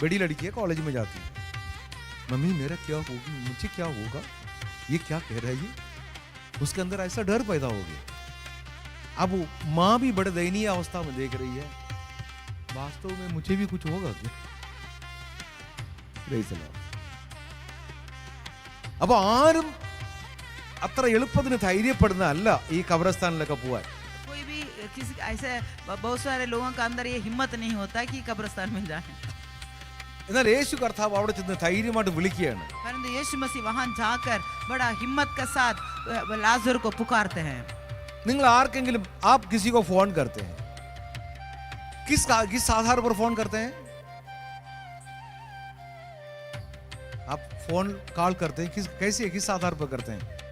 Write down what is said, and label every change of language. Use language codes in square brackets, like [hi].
[hi] बड़ी लड़की है, कॉलेज में जाती है। मम्मी मेरा क्या होगी, मुझे क्या होगा, ये क्या कह रहा है ये? उसके अंदर ऐसा डर पैदा हो गया। अब माँ भी बड़े दयनीय अवस्था में देख रही है, वास्तव में मुझे भी कुछ होगा क्या? [ml] അപ്പൊ ആരും അത്ര എളുപ്പത്തിന് ധൈര്യപ്പെടുന്നതല്ല ഈ ഖബർസ്ഥാനിലൊക്കെ പോവാൻ. [hi] कोई भी किसी ऐसे बहुत सारे लोगों का अंदर ये हिम्मत नहीं होता कि कब्रिस्तान में जाए, [ml] എന്നാൽ യേശു കർത്താവ് അവിടെ ചെന്ന് ധൈര്യമായിട്ട് വിളിക്കുകയാണ്. [hi] परंतु यीशु मसीह वहां जाकर बड़ा हिम्मत के साथ लाजर को पुकारते हैं। [ml] നിങ്ങൾ ആർക്കെങ്കിലും [hi] आप किसी को फोन करते हैं, किस आधार पर फोन करते हैं? आप फोन कॉल करते हैं किस आधार पर करते हैं?